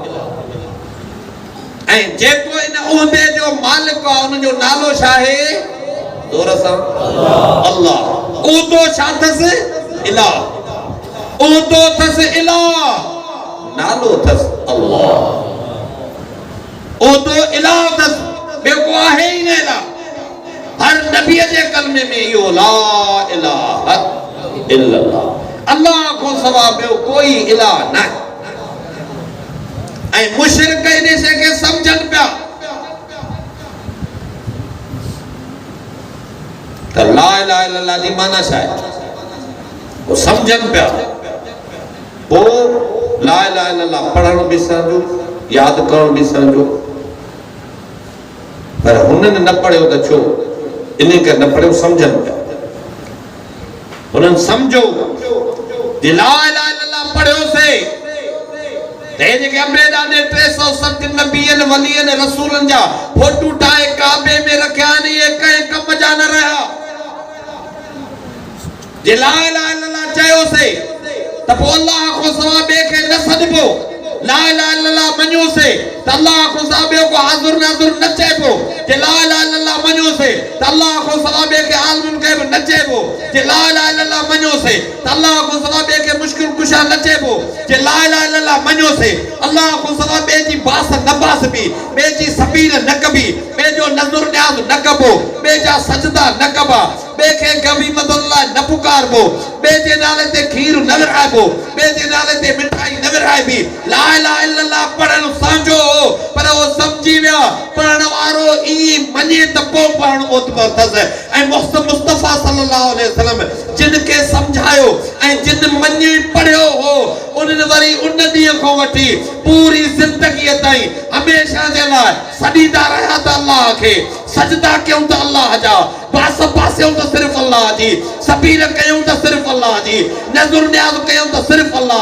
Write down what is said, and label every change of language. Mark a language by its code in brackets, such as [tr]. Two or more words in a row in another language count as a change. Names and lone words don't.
[sd] ऐं जेको इन उहदे जो मालिक आहे उन जो नालो छा आहे जोर सां अल्लाह उहदो छा अथसि इलाह उहदो अथसि इलाह नालो अथसि अल्लाह उहदो इलाह अथसि ॿियो को आहे ई न इलाह हर नबीअ जे कलमे में इहो [ar] لا إله إلا الله [sd] अल्लाह खां सवा ॿियो कोई इलाह न ऐं मुशरिक इन शइ खे सम्झनि पिया त [ar] لا إله إلا الله [sd] जी माना छा आहे वो सम्झनि पिया पोइ [ar] لا إله إلا الله [sd] पढ़णु विसरंदो यादि करणु विसरंदो पर हुननि न पढ़ियो त छो इन करे न पढ़ियो सम्झनि पिया हुननि सम्झो [ar] لا إله إلا الله [sd] पढ़ियोसीं ते जेके अमरेदा ने 360 नबियनि वलियनि रसूलनि जा फोटू ठाहे काबे में रखिया आहिनि इहे कंहिं कम जा न रहिया जे [ar] لا إله إلا الله [sd] चयोसीं त पोइ अल्लाह खां सवाइ ॿिए खे न सॾिबो [ar] لا إله إلا الله [sd] मञोसीं त अल्लाह खां सवाइ ॿियो को हाज़ुर नाज़ुर न चइबो जे [ar] لا إله إلا الله [sd] मञोसीं त अल्लाह खां सवाइ ॿिए खे आलिमुल ग़ैब न चइबो जे [ar] لا إله إلا الله [sd] मञोसीं त अल्लाह खां सवाइ ॿिए खे मुश्किल कुशा न चइबो जे [ar] لا إله إلا الله [sd] मञोसीं अल्लाह खां सवाइ ॿिए जी बास न बासबी ॿिए जी सबील न कबी ॿिए जो नज़ुर न्याज़ न कबो ॿिए जा सजदा न कबा ॿिए खे गवी मदद लाइ न पुकारबो ॿिए जे नाले ते खीर न विरहाइबो ॿिए जे नाले ते मिठाई न विरहाइबी [ar] لا إله إلا الله [sd] पढ़णु समझो पर वो समझी विया पढ़ण वारो ई मञे त पोइ पढ़णु ओतिरो अथसि ऐं मुस्तफ़ा [ar] صلى الله عليه وسلم [sd] जिन खे सम्झायो ऐं जिन मञी पढ़ियो हो उन्हनि वरी उन ॾींहं खां वठी पूरी ज़िंदगीअ ताईं हमेशह जे लाइ सॾींदा रहिया त अल्लाह खे सजदा कयूं त अल्लाह जा बास पासियूं त सिर्फ़ अल्लाह जी सबील कयूं त सिर्फ़ अल्लाह जी नज़ुर न्याज़ कयूं त सिर्फ़ अल्लाह